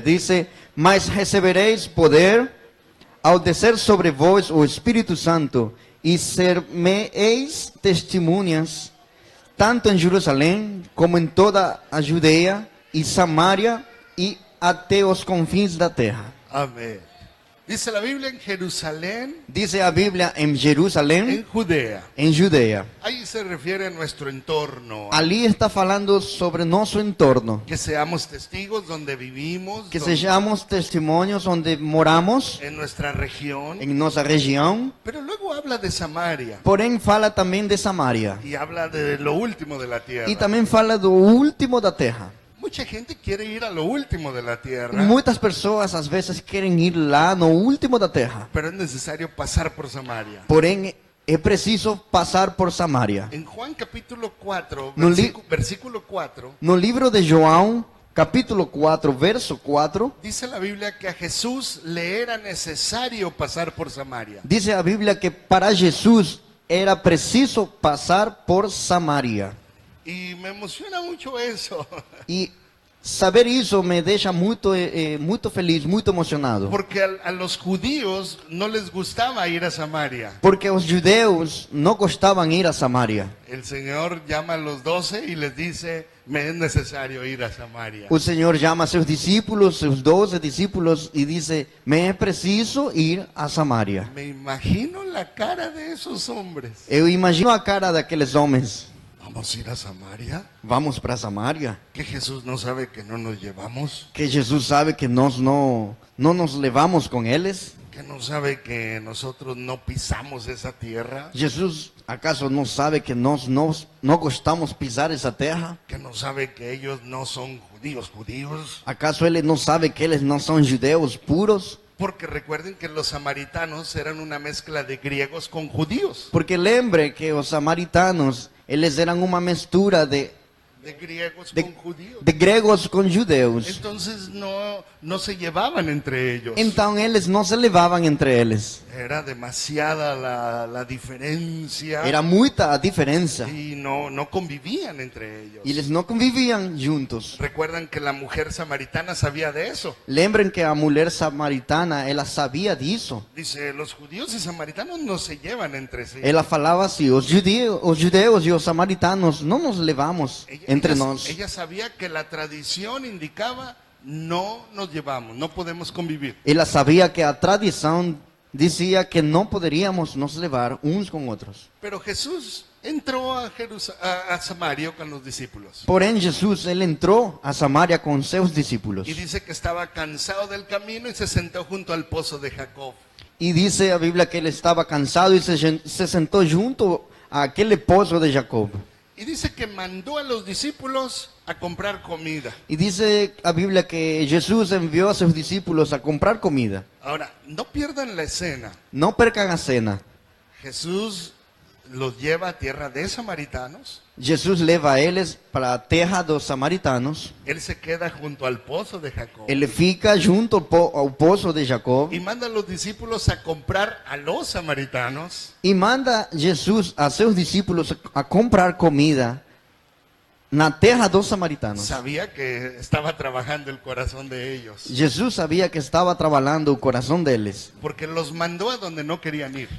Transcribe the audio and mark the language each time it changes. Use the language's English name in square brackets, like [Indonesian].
[Portuguese] Dice, mas recebereis poder ao descer sobre vós o Espírito Santo, e ser-me-eis testemunhas, tanto em Jerusalém, como em toda a Judeia e Samaria, e até os confins da terra. [Spanish] Amén. Dice la Biblia en Jerusalén, [Portuguese] Dice a Bíblia em Jerusalém, [Spanish] en Judea. [Portuguese] em Judeia. [Spanish] Ahí se refiere a nuestro entorno. [Portuguese] Ali está falando sobre nosso entorno. [Spanish] Que seamos testigos donde vivimos, [Portuguese] Que [Spanish] donde- [Portuguese] sejamos testemunhos onde moramos, [Spanish] en nuestra región. [Portuguese] em nossa região. [Spanish] Pero luego habla de Samaria [Portuguese] Porém, fala também de Samaria. [Spanish] y habla de lo último de la tierra. [Portuguese] E também fala do último da terra. [Spanish] Mucha gente quiere ir a lo último de la tierra, [Portuguese] Muitas pessoas às vezes querem ir lá no último da terra. [Spanish] pero es necesario pasar por Samaria. [Portuguese] Porém, é preciso passar por Samaria. [Spanish] En Juan capítulo 4, [Portuguese] No [Spanish] versículo 4, [Portuguese] No livro de João, capítulo 4, verso 4, [Spanish] dice la Biblia que a Jesús le era necesario pasar por Samaria. [Portuguese] diz a Bíblia que para Jesus era preciso passar por Samaria. [Spanish] Y me emociona mucho eso, [Portuguese] E saber isso me deixa muito feliz, muito emocionado. [Spanish] porque a los judíos no les gustaba ir a Samaria. [Portuguese] Porque os judeus não gostavam de ir a Samaria. [Spanish] El Señor llama a los 12 y les dice, me es necesario ir a Samaria. [Portuguese] O Senhor chama seus discípulos, seus 12 discípulos, e diz: me é preciso ir a Samaria. [Spanish] Me imagino la cara de esos hombres. [Portuguese] Eu imagino a cara daqueles homens. [Spanish] ¿Vamos a ir a Samaria? [Portuguese] Vamos para Samaria? [Spanish] ¿Que Jesús no sabe que no nos llevamos? [Portuguese] Que Jesus sabe que nós não nos levamos com eles? [Spanish] ¿Que no sabe que nosotros no pisamos esa tierra? [Portuguese] Jesus, acaso não sabe que nós não gostamos de pisar essa terra? [Spanish] ¿Que no sabe que ellos no son judíos? [Portuguese] Acaso ele não sabe que eles não são judeus puros? [Spanish] Porque recuerden que los samaritanos eran una mezcla de griegos con judíos. [Portuguese] Porque lembre que os samaritanos, eles eram uma mistura de [Spanish] de griegos [Portuguese] de, [Spanish] con judíos. [Portuguese] de gregos com judeus. [Spanish] Entonces no se llevaban entre ellos. [Portuguese] Então eles não se levavam entre eles. [Spanish] Era demasiada la diferencia [Portuguese] Era muita a diferença. [Spanish] y no convivían entre ellos. [Portuguese] E eles não conviviam juntos. [Spanish] Recuerdan que la mujer samaritana sabía de eso. [Portuguese] Lembrem que a mulher samaritana, ela sabia disso. [Spanish] Dice, los judíos y samaritanos no se llevan entre sí. [Portuguese] Ela falava assim: os judeus e os samaritanos não nos levamos entre nós. [Spanish] Ella sabía que la tradición indicaba no nos llevamos, no podemos convivir. [Portuguese] Ela sabia que a tradição dizia que não poderíamos nos levar uns com outros. [Spanish] Pero Jesús entró a Samaria con los discípulos. [Portuguese] Porém, Jesus, ele entrou a Samaria com seus discípulos. [Spanish] Y dice que estaba cansado del camino y se sentó junto al pozo de Jacob. [Portuguese] E diz a Bíblia que ele estava cansado e se sentou junto àquele poço de Jacob. [Spanish] Y dice que mandó a los discípulos a comprar comida. [Portuguese] E diz a Bíblia que Jesus enviou a seus discípulos a comprar comida. [Spanish] Ahora, no pierdan la escena. [Portuguese] Não percam a cena. [Spanish] Jesús los lleva a tierra de samaritanos. [Portuguese] Jesus leva eles para a terra dos samaritanos. [Spanish] Él se queda junto al pozo de Jacob. [Portuguese] Ele fica junto ao poço de Jacob. [Spanish] Y manda a los discípulos a comprar a los samaritanos. [Portuguese] E manda Jesus a seus discípulos a comprar comida na terra dos samaritanos. [Spanish] Sabía que estaba trabajando el corazón de ellos. [Portuguese] Jesus sabia que estava trabalhando o coração deles. [Spanish] Porque los mandó a donde no querían ir.